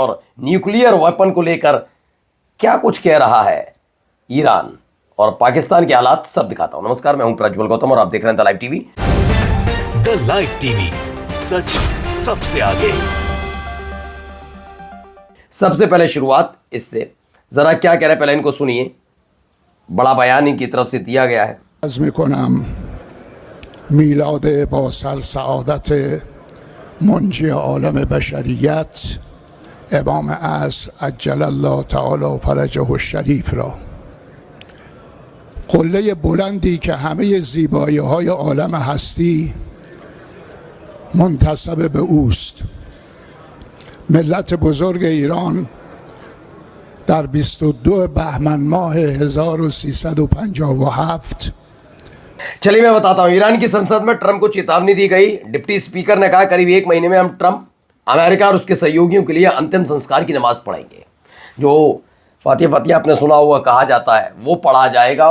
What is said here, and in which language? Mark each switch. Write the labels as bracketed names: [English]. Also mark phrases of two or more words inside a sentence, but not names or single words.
[Hindi] और [English] nuclear weapon [Hindi] को लेकर क्या कुछ कह रहा है ईरान और पाकिस्तान के हालात सब दिखाता हूं। नमस्कार, मैं हूं प्रज्वल गौतम और आप देख रहे हैं द लाइव टीवी। द लाइव टीवी, सच सबसे आगे। सबसे पहले शुरुआत इससे, जरा क्या कह रहे हैं पहले इनको सुनिए। बड़ा बयान इनकी तरफ से दिया गया है। [Persian] از میکنم میلاد با سر سعادت منجی عالم بشریت امام عصر [Arabic] عجل الله تعالی فرجه الشریف [Persian] را، قله بلندی که همه زیبایی های عالم هستی منتسب به اوست. ملت بزرگ ایران در 22 بهمن ماه 1357 [Hindi] चलिए मैं बताता हूं। ईरान की संसद में ट्रंप को चेतावनी दी गई। डिप्टी स्पीकर ने कहा करीब 1 महीने में हम ट्रंप, अमेरिका और उसके सहयोगियों के लिए अंतिम संस्कार की नमाज पढ़ेंगे। जो फातिहा आपने सुना हुआ कहा जाता है वो पढ़ा जाएगा।